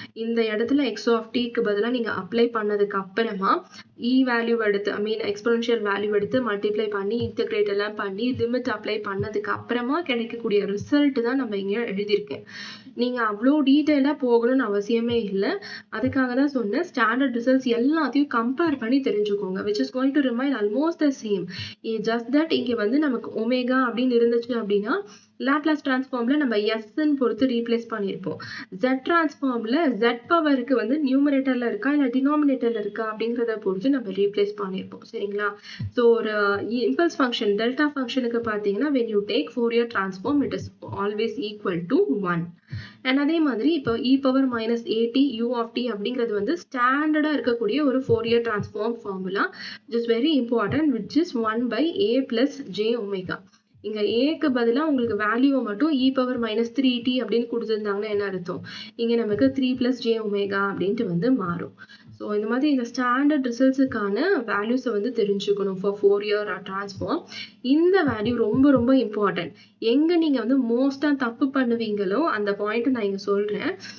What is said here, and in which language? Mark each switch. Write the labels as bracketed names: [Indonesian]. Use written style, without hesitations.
[Tamil] இந்த இடத்துல x of tக்கு பதிலாக நீங்க அப்ளை பண்ணதுக்கு அப்புறமா வேல்யூ எடுத்து ஐ மீன் எக்ஸ்போனன்ஷியல் வேல்யூ எடுத்து மல்டிப்ளை பண்ணி இன்டகிரேட் எல்லாம் பண்ணி லிமிட் அப்ளை பண்ணதுக்கு அப்புறமா கிடைக்கக்கூடிய ரிசல்ட் தான் நம்ம இங்க எழுதியிருக்கேன். நீங்க அவ்வளோ டீட்டெயிலா போகணும்னு அவசியமே இல்லை. அதுக்காக தான் சொன்னேன் ஸ்டாண்டர்ட் ரிசல்ட்ஸ் எல்லாத்தையும் கம்பேர் பண்ணி தெரிஞ்சுக்கோங்க. [English] which is going to remain almost the same. [Tamil] just that இங்க வந்து நமக்கு ஒமேகா அப்படின்னு இருந்துச்சு அப்படின்னா லாப்லாஸ் டிரான்ஸ்ஃபார்ம்ல நம்ம எஸ்ன்னு பொறுத்து ரீப்ளேஸ் பண்ணியிருப்போம். Z டிரான்ஸ்ஃபார்ம்ல Z பவருக்கு வந்து நியூமரேட்டர்ல இருக்கா இல்லை டினாமினேட்டர்ல இருக்கா அப்படிங்கிறத பொறுத்து நம்ம ரீப்ளேஸ் பண்ணியிருப்போம், சரிங்களா? ஸோ ஒரு இம்பல்ஸ் ஃபங்க்ஷன் டெல்டா ஃபங்க்ஷனுக்கு பார்த்தீங்கன்னா [English] when you take Fourier transform it is always equal to 1. [Tamil] And அதே மாதிரி இப்போ e power minus at u of t அப்படிங்கிறது வந்து ஸ்டாண்டர்டா இருக்கக்கூடிய ஒரு Fourier transform formula [English] which is very important, which is 1/a plus j omega. [Tamil] இங்க ஏக்கு பதிலா உங்களுக்கு வேல்யூவை மட்டும் e power minus 3t அப்படின்னு கொடுத்துருந்தாங்கன்னா என்ன அர்த்தம்? இங்க நமக்கு 3 plus j omega அப்படின்ட்டு வந்து மாறும். ஸோ இந்த மாதிரி இந்த ஸ்டாண்டர்ட் ரிசல்ட்ஸுக்கான வேல்யூஸை வந்து தெரிஞ்சுக்கணும் ஃபார் ஃபோரியர் டிரான்ஸ்ஃபார்ம். இந்த வேல்யூ ரொம்ப ரொம்ப இம்பார்ட்டன்ட். எங்கே நீங்கள் வந்து மோஸ்ட்டாக தப்பு பண்ணுவீங்களோ அந்த பாயிண்ட்டை நான் இங்கே சொல்கிறேன்.